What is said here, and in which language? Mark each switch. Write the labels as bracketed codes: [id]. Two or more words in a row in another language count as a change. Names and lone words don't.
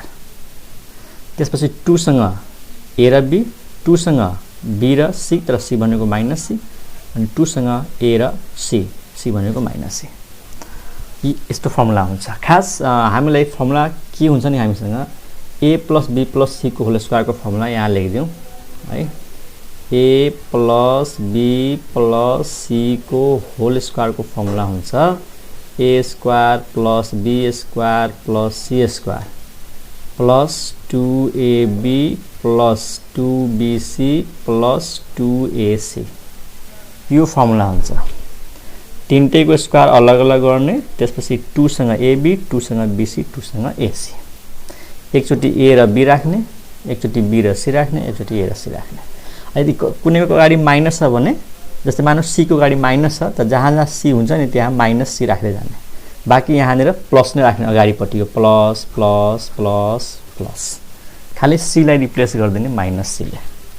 [ne] त्यसपछि 2 सँग ए र बी, 2 सँग बी र सी, तर सी भनेको [en] minus c, [ne] अनि 2 सँग ए र सी, सी भनेको [en] minus c. [ne] यस्तो फर्मुला हुन्छ। खास हामीलाई फर्मुला के हुन्छ नि, हामीसँग [en] a plus b plus c [ne] को [en] whole square [ne] को फर्मुला यहाँ लेखिदिउँ है। [en] a plus b plus c को whole square [ne] को फर्मुला हुन्छ [en] a square plus b square plus c square plus 2ab plus 2bc plus 2ac. [ne] यो फर्मुला हुन्छ। तीनटैको स्क्वायर अलग अलग गर्ने, त्यसपछि 2 सँग ab, 2 सँग bc, 2 सँग ac। एकचोटि a र b राख्ने, एकचोटि b र c राख्ने, एकचोटि a र c राख्ने। यदि कुनैको अगाडि माइनस छ भने, जस्तै मानौ c को अगाडि माइनस छ, त जहाँ जहाँ c हुन्छ नि त्यहाँ [en] minus c [ne] राख्दै जाने, बाँकी यहाँनिर प्लस नै राख्ने अगाडिपट्टि, यो [en] plus plus plus plus, [ne] खालि c लाई रिप्लेस गरिदिने [en] minus c [ne] ले।